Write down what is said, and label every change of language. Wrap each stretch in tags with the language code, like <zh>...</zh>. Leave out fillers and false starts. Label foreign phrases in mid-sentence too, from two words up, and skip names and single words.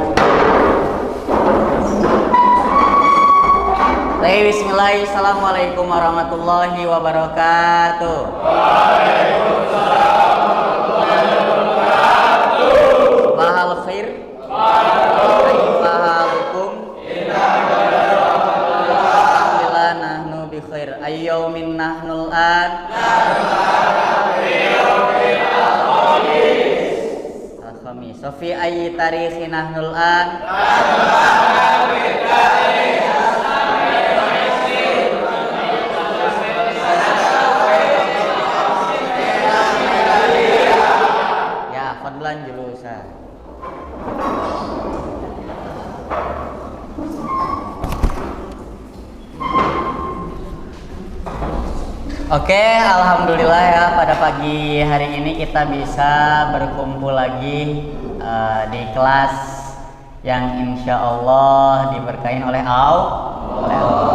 <ar>بسم الله الرحمن الرحيم. السلام عليكم ورحمة الله وبركاته. وعليكم السلام ورحمة الله وبركاته. بخير. وأنتم. الحمد لله نحن بخير. أي يوم نحن الآن. في أي تاريخ نحن الآن. يا، فضلا جلوسا.</ar> <id>Oke, alhamdulillah ya, pada pagi hari ini kita bisa berkumpul lagi di kelas yang</id> <ar>إن شاء الله</ar> <id>diberkahi oleh Allah.</id>